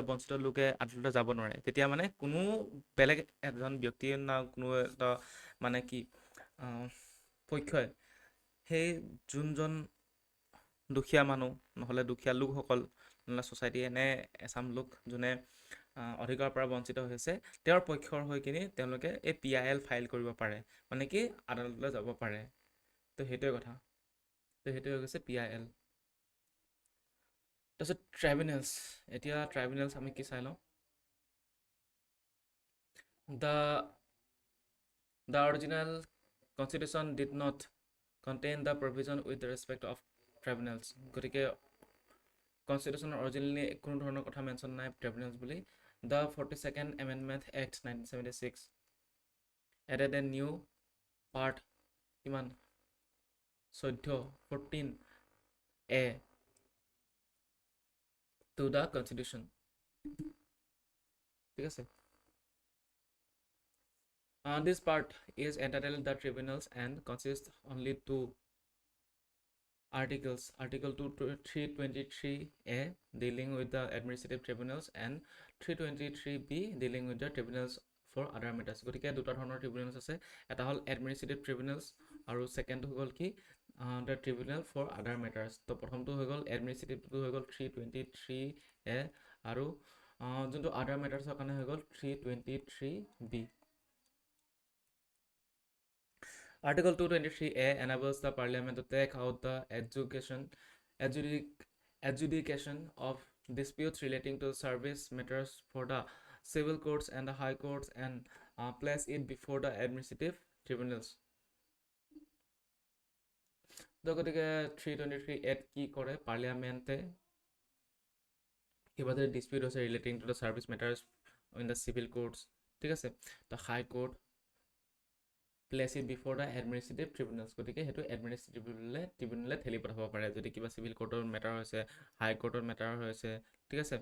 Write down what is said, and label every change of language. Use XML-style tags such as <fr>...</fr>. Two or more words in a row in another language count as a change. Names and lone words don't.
<as>বঞ্চিত লোকে আদালতলৈ যাব নোৱাৰে, তেতিয়া মানে কোনো বেলেগ এজন ব্যক্তিয়ে না কোনো এটা মানে কি পক্ষই সেই যোনজন দুখীয়া মানুহ নহ'লে দুখীয়া লোকসকল নহ'লে ছ'চাইটি এনে এচাম লোক যোনে অধিকাৰৰ পৰা বঞ্চিত হৈছে তেওঁৰ পক্ষৰ হৈ কিনি তেওঁলোকে এই PIL ফাইল কৰিব পাৰে, মানে কি আদালতলৈ যাব পাৰে। তো সেইটোৱে কথা, তো সেইটোৱে হৈ গৈছে PIL। তাৰপিছত ট্ৰাইব্যুনেলছ, এতিয়া ট্ৰাইব্যুনেলছ আমি কি চাই লওঁ।</as> <en>The original constitution did not contain the provision with respect of tribunals,</en> <as>গতিকে কনষ্টিটিউশ্যনৰ অৰিজিনেলি কোনো ধৰণৰ কথা মেনশ্যন নাই ট্ৰাইব্যুনেলছ বুলি।</as> <en>The 42nd Amendment Act 1976 added a new part কিমান 14A to the constitution,</en> <as>ঠিক আছে।</as> <en>This part is entitled the tribunals and consists only two articles, Article 323A dealing with the administrative tribunals and 323B dealing with the tribunals for other matters।</en> <as>গতিকে দুটা ধৰণৰ ট্ৰিবিউনেলছ আছে, এটা হ'ল</as> <en>administrative tribunals</en> <as>আৰু ছেকেণ্ডটো হৈ গ'ল কি</as> <en>the tribunal for other matters.</en> <as>তো প্ৰথমটো হৈ গ'ল এডমিনিষ্ট্ৰেটিভটো হৈ গ'ল 323A আৰু যোনটো</as> <en>other matters</en> <as>কাৰণে হৈ গ'ল 323B।</as> <en>Article 223A enables the Parliament to take out the adjudication of disputes relating to service matters for the civil courts and the high courts and place it before the administrative tribunals।</en> <as>তো গতিকে 323A কি কৰে, পাৰ্লিয়ামেণ্টে কিবা যদি ডিসপিউট হৈছে</as> <en>relating to the service matters in the civil courts,</en> <as>ঠিক আছে,</as> <en>the high court place it before the administrative tribunals,</en> <as>গতিকে সেইটো এডমিনিষ্ট্ৰেটিভ ট্ৰিবিউনেলে ঠেলি পঠাব পাৰে যদি কিবা</as> <en>civil court</en> <as>মেটাৰ হৈছে,</as> <en>high court</en> <as>মেটাৰ হৈছে, ঠিক আছে।</as>